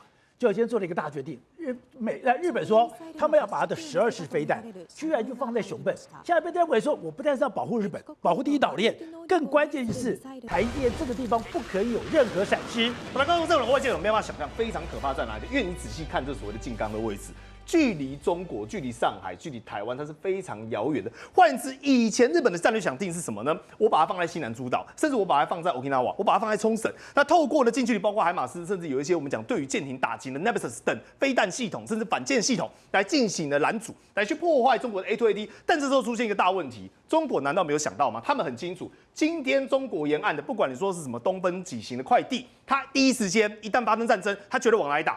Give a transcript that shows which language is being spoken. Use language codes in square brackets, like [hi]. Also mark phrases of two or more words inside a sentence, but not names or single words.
[zh] 就先做了一個大決定，日本說他們要把它的12式飛彈，居然就放在熊本。現在被認為說，我不但是要保護日本，保護第一島鏈，更關鍵的是台積電這個地方不可以有任何閃失。本來剛剛這種外界有沒有辦法想象非常可怕在哪裡？因為你仔細看這所謂的靜岡的位置。距離中國、距離上海、距離台灣，它是非常遙遠的。換言之，以前日本的戰略想定是什麼呢？我把它放在西南諸島，甚至我把它放在 Okinawa， 我把它放在沖繩。那透過了近距離，包括海馬斯，甚至有一些我們講對於艦艇打擊的 Nemesis 等飛彈系統，甚至反艦系統來進行的攔阻，來去破壞中國的 A2AD。但這時候出現一個大問題，中國難道沒有想到嗎？他們很清楚，今天中國沿岸的，不管你說是什麼東風幾型的快遞，它第一時間一旦發生戰爭，它絕對往哪裡打？